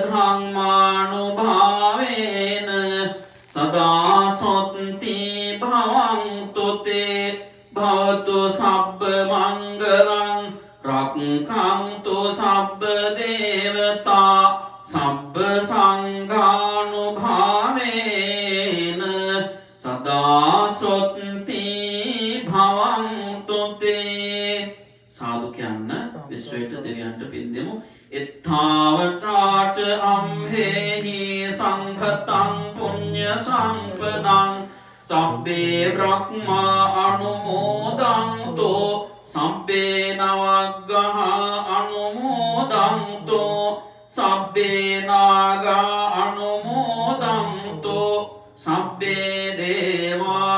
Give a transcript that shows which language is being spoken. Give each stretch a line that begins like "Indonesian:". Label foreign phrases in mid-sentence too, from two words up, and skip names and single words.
Pali: ධම්මානුභාවේන සදා සොත්ති භවන්තු තේ භවතු සබ්බ මංගලං රක්ඛන්තු සබ්බ දේවතා සබ්බ සංඝානුභාවේන සදා සොත්ති භවන්තු තේ
Sinhala: සාදු කියන්න විශ්වයට දෙවියන්ට පින් දෙමු
Pali: එත්තාවතාට අම්හෙහි සංඝතං පුඤ්ඤ සම්පදං සබ්බේ බ්‍රහ්මා අනුමෝදන්තෝ සබ්බේ නවග්ගහ අනුමෝදන්තෝ සබ්බේ නාගා අනුමෝදන්තෝ සබ්බේ දේවා